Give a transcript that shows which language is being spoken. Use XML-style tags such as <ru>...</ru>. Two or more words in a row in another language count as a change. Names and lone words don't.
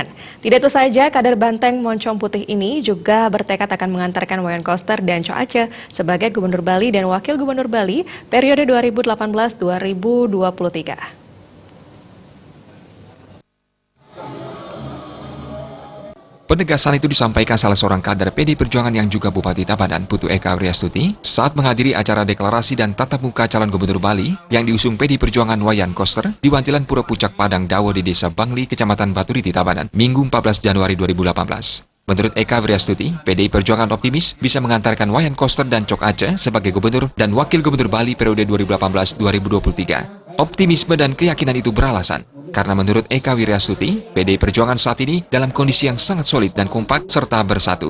<id>Tidak itu saja, kader Banteng Moncong Putih ini juga bertekad akan mengantarkan Wayan Koster dan Co Aceh sebagai Gubernur Bali dan Wakil Gubernur Bali periode 2018-2023. Penegasan itu disampaikan salah seorang kader PDI Perjuangan yang juga Bupati Tabanan, Putu Eka Wriastuti, saat menghadiri acara deklarasi dan tatap muka calon Gubernur Bali yang diusung PDI Perjuangan Wayan Koster di Wantilan Pura Pucak Padang Dawo di Desa Bangli, Kecamatan Baturiti, Tabanan, Minggu 14 Januari 2018. Menurut Eka Wriastuti, PDI Perjuangan optimis bisa mengantarkan Wayan Koster dan Cok Aceh sebagai Gubernur dan Wakil Gubernur Bali periode 2018-2023. Optimisme dan keyakinan itu beralasan, karena menurut Eka Wriastuti, PDI Perjuangan saat ini dalam kondisi yang sangat solid dan kompak serta bersatu.</id>